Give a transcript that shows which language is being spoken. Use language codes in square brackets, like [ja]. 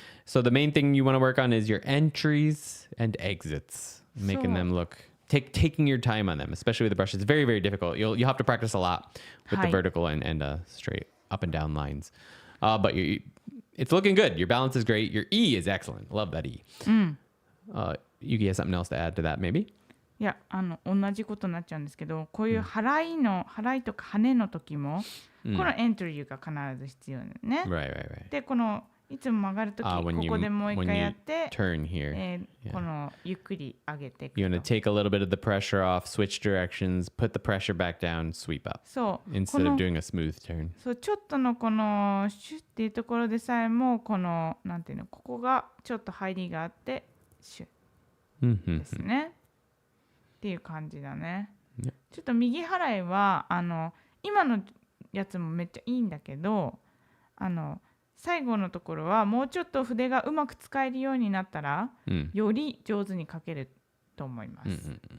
[en] So the main thing you want to work on is your entries and exits, making them look. Taking your time on them, especially with the brush, it's very, very difficult. You'll have to practice a lot with the vertical and straight up and down lines. But it's looking good. Your balance is great. Your E is excellent. Love that E. Yuki has something else to add to that, maybe? [ja] いや、同じことになっちゃうんですけど、こういう払いとか跳ねの時も、このエントリーが必ず必要だよね。 [en] Right. [ja] で、このいつも曲がるとき、ここでもう一回やって、 [en] turn here. [ja] このゆっくり上げていくと。 [en] You want to take a little bit of the pressure off, switch directions, put the pressure back down, sweep up. [ja] そう。 [en] Instead of doing a smooth turn. [ja] そう、ちょっとのこのシュッっていうところでさえも、この、なんていうの、ここがちょっと入りがあって、シュッですね。っていう感じだね。ちょっと右払いは、今のやつもめっちゃいいんだけど、最後のところはもうちょっと筆がうまく使えるようになったら、より上手に描けると思います。